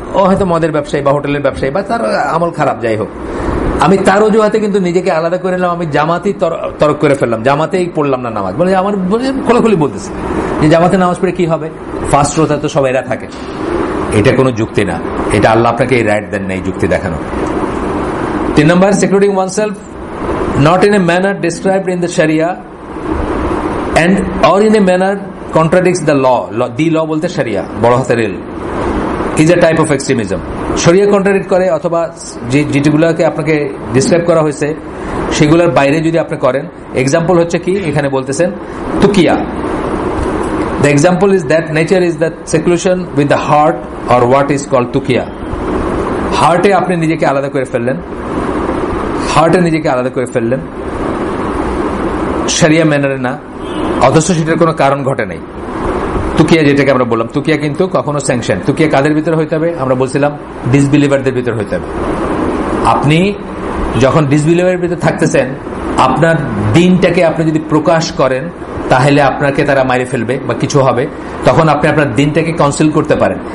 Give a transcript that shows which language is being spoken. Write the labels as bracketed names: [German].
[Bangla] ও হয়তো মদের ব্যবসায়ী বা হোটেলের ব্যবসায়ী বা তার আমল খারাপ, যাই হোক, আমি তার অজুহাতে কিন্তু নিজেকে আলাদা করে নিলাম। আমি জামাতেই তরক করে ফেললাম, জামাতেই পড়লাম না নামাজ। বলে আমার খোলাখুলি বলতেছে যে জামাতে নামাজ পড়ে কি হবে? ফার্স্ট রোতে তো সব এরা থাকে। এটা কোনো যুক্তি না, এটা আল্লাহ আপনাকে এই রাইট দেন না এই যুক্তি দেখানো। [English] 3 নম্বর, secluding oneself not in a manner described in the Sharia and or in a manner contradicts the law. The law বলতে Sharia, [Bangla] বড় হাতের এল, [English] is a type of extremism. [Bangla] শরিয়া কন্ট্রাডিক্ট করে অথবা যেগুলোকে আপনাকে ডিসক্রাইব করা হয়েছে সেগুলোর বাইরে যদি আপনি করেন। এক্সাম্পল হচ্ছে কি, এখানে বলতেছেন তুকিয়া। [English] The example is that nature is that seclusion with the heart or what is called tukiya. [Bangla] হার্টে আপনি নিজেকে আলাদা করে ফেললেন, হার্টে নিজেকে আলাদা করে ফেললেন, শরিয়া ম্যানারে না, অথচ সেটার কোনো কারণ ঘটে নাই। তুকিয়া যেটাকে আমরা বললাম, তুকিয়া কিন্তু কখনো স্যাংশন। তুকিয়া কাদের ভিতরে হইতে হবে? আমরা বলছিলাম ডিসবিলিভারদের ভিতরে হইতে হবে। আপনি যখন ডিসবিলিভারের ভিতরে থাকতেছেন, আপনার দিনটাকে আপনি যদি প্রকাশ করেন তাহলে আপনাকে তারা মাইরে ফেলবে বা কিছু হবে, তখন আপনি আপনার দিনটাকে কনসিল করতে পারেন।